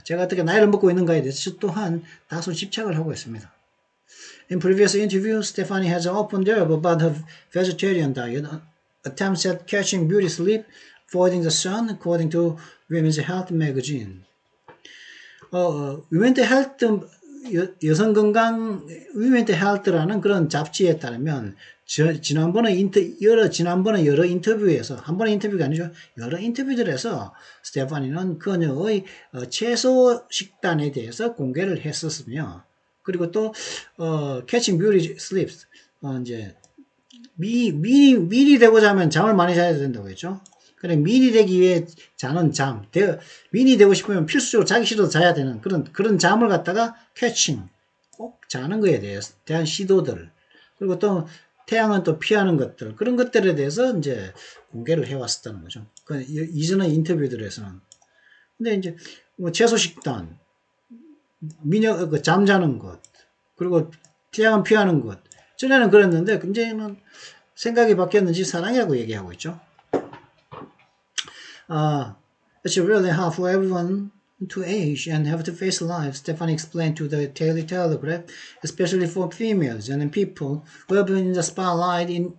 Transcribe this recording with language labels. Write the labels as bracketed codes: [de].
[ko] 제가 어떻게 나이를 먹고 있는가에 대해서 저 또한 다소 집착을 하고 있습니다. [en] In previous interviews, Stephanie has opened up about her vegetarian diet, attempts at catching beauty sleep, avoiding the sun, according to Women's Health magazine. [ko] Women's Health, 여성 건강, Women's Health라는 그런 잡지에 따르면, 지난번에 여러 인터뷰에서, 한 번의 인터뷰가 아니죠. 여러 인터뷰들에서 스테파니는 그녀의 채소 식단에 대해서 공개를 했었으며, 그리고 또, [en] catching beauty sleeps, [ko] 이제, 미리 되고자 하면 잠을 많이 자야 된다고 했죠. 그래, 미리 되기 위해 자는 미리 되고 싶으면 필수적으로 자기 싫어도 자야 되는 그런 잠을 갖다가 catching, 꼭 자는 거에 대한 시도들. 그리고 또, 태양은 또 피하는 것들, 그런 것들에 대해서 이제 공개를 해왔었다는 거죠. 그 이전의 인터뷰들에서는. 근데 이제 뭐 채소 식단, 잠자는 것, 그리고 태양은 피하는 것. 전에는 그랬는데, 이제는 생각이 바뀌었는지 사랑이라고 얘기하고 있죠. [en] It's really hard for everyone to age and have to face life, Stephanie explained to the Daily Telegraph, especially for females and people who have been in the spotlight.